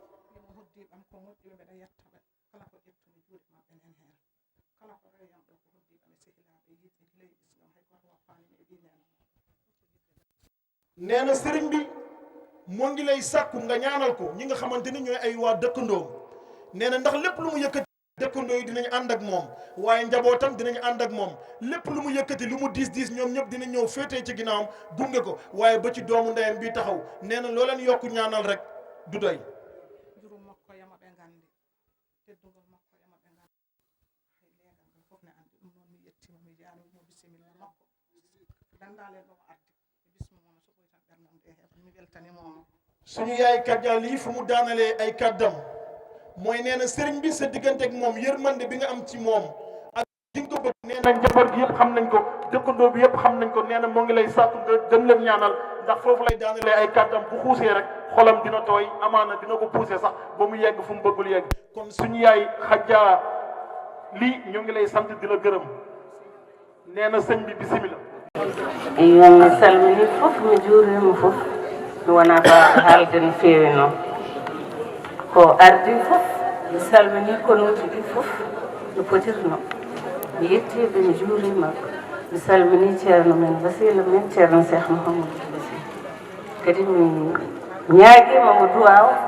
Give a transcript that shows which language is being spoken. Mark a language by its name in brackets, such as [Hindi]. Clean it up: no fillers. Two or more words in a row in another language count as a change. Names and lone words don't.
[Wolof] nee na sëriñ bi moo ngi lay sàkku nga ñaanal ko ñi nga xamante ni ñooy ay waa dëkkandoom nee na ndax lépp lu mu yëkkati dëkkandoo yi dinañ ànd ak moom waaye njabootam dinañ ànd ak moom lépp lu mu yëkkati lu mu diis ñoom ñëpp dinañ ñëw féetee ci ginnaawam gunge ko waaye ba ci doomu ndeyam bi taxaw nee na loo leen yokku ñaanal rek du doy. [Fula] jurum makko yamaɓe gandi teddugol makko yamaɓe gandi hay leegal ɗum fof ne andi ɗum noon mi yettima mi jaarimo bisimilla makko dandale ɗo arti e bismimono so ɓoy tan ɓernam de heɓa mi weltanimomo. [Wolof] suñu yaay Kadja lii fu mu daanalee ay kaddam mooy nee na sëriñ bi sa diggante ak moom yërmande bi nga am ci moom ak di nga ko bëgg. nee na njaboot gi yëpp xam nañ ko dëkkandoo bi yëpp xam nañ ko nee na moo ngi lay sàkku nga gën leen ñaanal ndax foofu lay daanalee ay kaddam bu xuusee rek xolam dina tooy amaana dina ko poussé sax ba mu yegg fu mu bëggul yegg. kon suñu yaay Kadja lii ñoo ngi lay sant di la gërëm nee na sëñ bi bisimila. [Fula] iyo mi salmini fof mi juurima fof mi wona bawɗo haalde no feewi noon ko ardi fof mi salmini konoji ɗi fof no potirno mi yettiɓe mi juurima mi salmini ceerno men wasila men ceerno Cheikh Mouhamadou Basir kadi mi ñaaguima mo duwaw